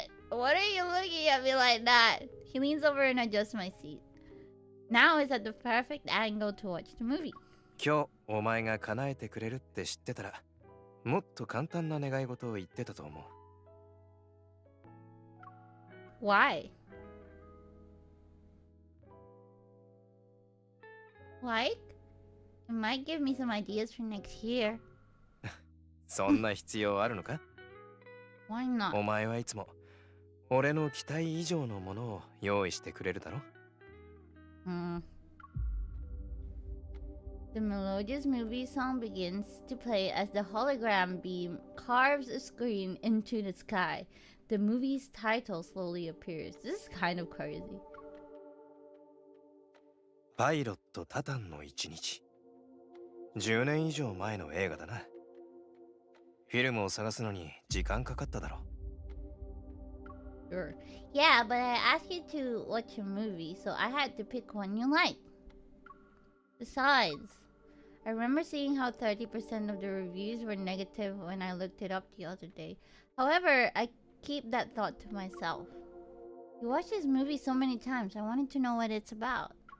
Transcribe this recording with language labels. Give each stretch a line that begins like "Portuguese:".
English: What are you looking at me like that? He leans over and adjusts my seat. Now is at the perfect angle to watch the movie.
Japanese: 今日お前が叶えてくれるって知ってたら、もっと簡単な願い事を言ってたと思う。
English: Why? Like? It might give me some ideas for next year.
Japanese: そんな必要あるのか？
English: Why not?
Japanese: お前はいつも俺の期待以上のものを用意してくれるだろ？
English: The melodious movie song begins to play as the hologram beam carves a screen into the sky. The movie's title slowly appears. This is kind of crazy.
Japanese: パイロットタタンの一日。10年以上前の映画だな。フィルムを探すのに時間かかっただろ。
English: Sure. Yeah, but I asked you to watch a movie, so I had to pick one you like. Besides, I remember seeing how 30% of the reviews were negative when I looked it up the other day. However, I keep that thought to myself. You watched this movie so many times, I wanted to know what it's about.